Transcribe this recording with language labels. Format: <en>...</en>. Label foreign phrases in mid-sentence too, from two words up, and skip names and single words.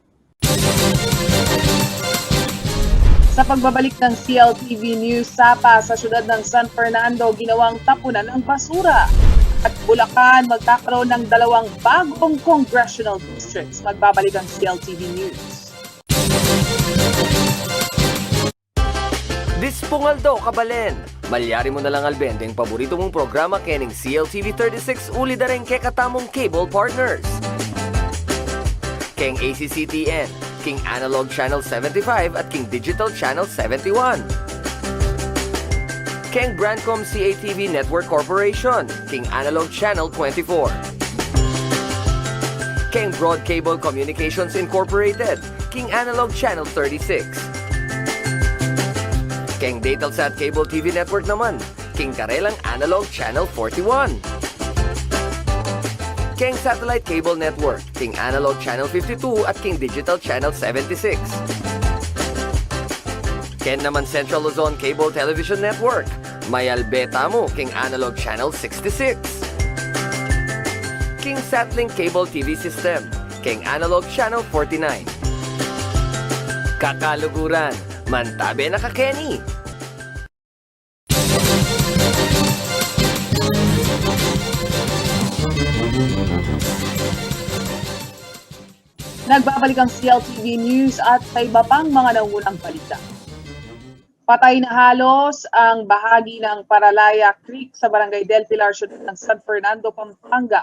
<tl>Sa pagbabalik ng CLTV News, Sapa sa siyudad ng San Fernando ginawang tapunan ng basura. At Bulacan magkakaroon ng 2 bagong congressional districts. Magbabalik ang CLTV News.</tl> <pam>Dispungaldo, kabalen! Malyari mo na lang albente ang paborito mong programa kening CLTV 36 uli dareng ke katamong cable partners. Keng ACCTN, King Analog Channel 75 at King Digital Channel 71. Keng Brandcom CATV Network Corporation, King Analog Channel 24. Keng Broad Cable Communications Incorporated, King Analog Channel 36. Keng Datelsat Cable TV Network naman, King Karelang Analog Channel 41. Keng Satellite Cable Network, King Analog Channel 52 at King Digital Channel 76. Ken naman Central Luzon Cable Television Network, Mayalbeta mo, King Analog Channel 66. King Satlink Cable TV System, King Analog Channel 49. Kakaluguran, mantabe na ka Kenny!</pam> <tl>Nagbabalik ang CLTV News at sa iba pang mga nangunang balita. Patay na halos ang bahagi ng Paralaya Creek sa Barangay Del Pilar, siyudad ng San Fernando, Pampanga.</tl>